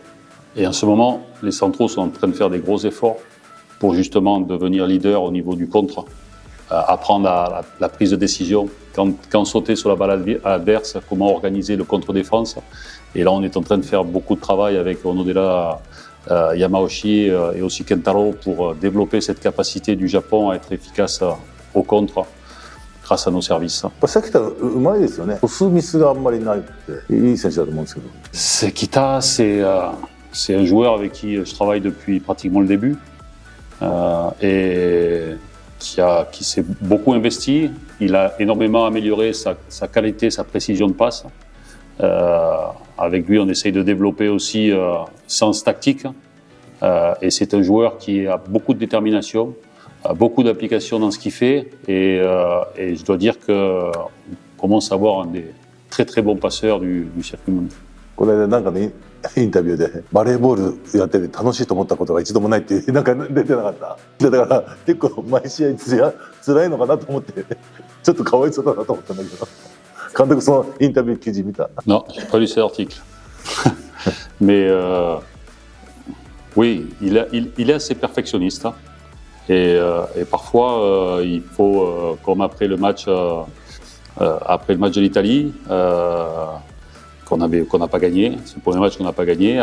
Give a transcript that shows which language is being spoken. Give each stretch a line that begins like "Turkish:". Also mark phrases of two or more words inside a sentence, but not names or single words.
French: Et en ce moment, les centraux sont en train de faire des gros efforts pour justement devenir leader au niveau du contre, apprendre la prise de décision, quand sauter sur la balle adverse, comment organiser le contre-défense. Et là, on est en train de faire beaucoup de travail avec Onodera, Yamauchi et aussi Kentaro pour développer cette capacité du Japon à être efficace au contre grâce à nos services.
Japanese: 関田うまいですよね。トスミスがあんまりないっていい選手だと思うんですけど。
French: Sekita, c'est un joueur avec qui je travaille depuis pratiquement le début et qui s'est beaucoup investi. Il a énormément amélioré sa qualité, sa précision de passe. Avec lui, on essaye de développer aussi sens tactique. Et c'est un joueur qui a beaucoup de détermination, beaucoup d'application dans ce qu'il fait. Et je dois dire qu'on commence à avoir un des très très bons passeurs du circuit mondial.
Japanese: この間なんかねインタビューでバレーボールやってて楽しいと思ったことが一度もないってなんか出てなかった。でだから結構毎試合辛いのかなと思ってちょっとかわいそうだなと思ったんだけど。監督そのインタビュー記事見た？
French: Non, j'ai pas lu cet article. Mais oui, il est assez perfectionniste. Et parfois, il faut, comme après le match de l'Italie, qu'on n'a pas gagné, c'est le premier match qu'on n'a pas gagné.